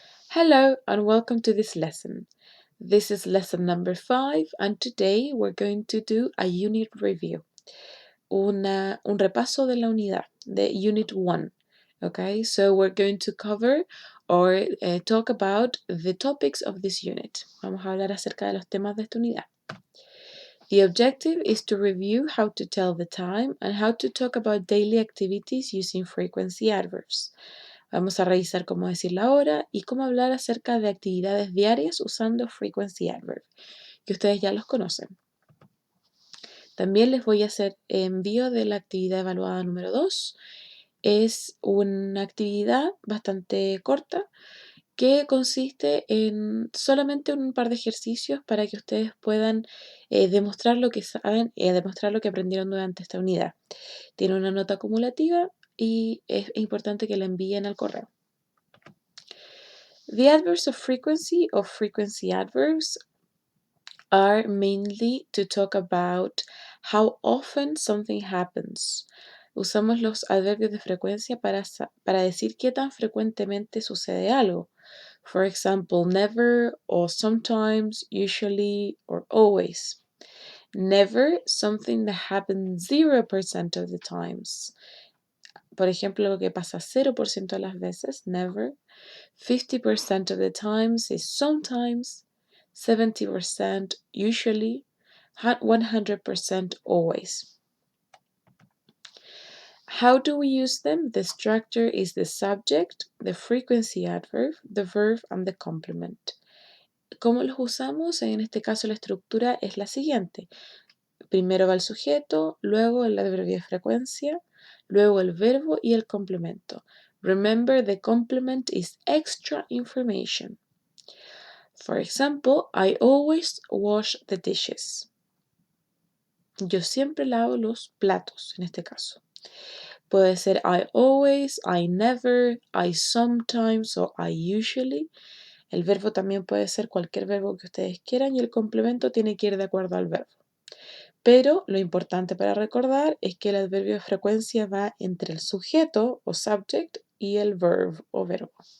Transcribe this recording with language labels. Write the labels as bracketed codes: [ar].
[en] Hello and welcome to this lesson. This is lesson number 5 and today we're going to do a unit review. [es] Un repaso de la unidad, de unit 1. [en] Okay, so we're going to cover or talk about the topics of this unit. [es] Vamos a hablar acerca de los temas de esta unidad. [en] The objective is to review how to tell the time and how to talk about daily activities using frequency adverbs. [es] Vamos a revisar cómo decir la hora y cómo hablar acerca de actividades diarias usando [en] frequency adverb, [es] que ustedes ya los conocen. También les voy a hacer envío de la actividad evaluada número 2. Es una actividad bastante corta que consiste en solamente un par de ejercicios para que ustedes puedan demostrar lo que saben y demostrar lo que aprendieron durante esta unidad. Tiene una nota acumulativa y es importante que la envíen al correo. [en] The adverbs of frequency or frequency adverbs are mainly to talk about how often something happens. [es] Usamos los adverbios de frecuencia para decir qué tan frecuentemente sucede algo. [en] For example, never or sometimes, usually or always. Never, something that happens 0% of the times. [es] Por ejemplo, lo que pasa 0% de las veces, never. [en] 50% of the times is sometimes, 70% usually, 100% always. How do we use them? The structure is the subject, the frequency adverb, the verb, and the complement. [es] ¿Cómo los usamos? En este caso la estructura es la siguiente. Primero va el sujeto, luego el adverbio de frecuencia, luego el verbo y el complemento. [en] Remember, the complement is extra information. For example, I always wash the dishes. [es] Yo siempre lavo los platos, en este caso. Puede ser [en] I always, I never, I sometimes o I usually. [es] El verbo también puede ser cualquier verbo que ustedes quieran y el complemento tiene que ir de acuerdo al verbo. Pero lo importante para recordar es que el adverbio de frecuencia va entre el sujeto o subject y el verb o verbo.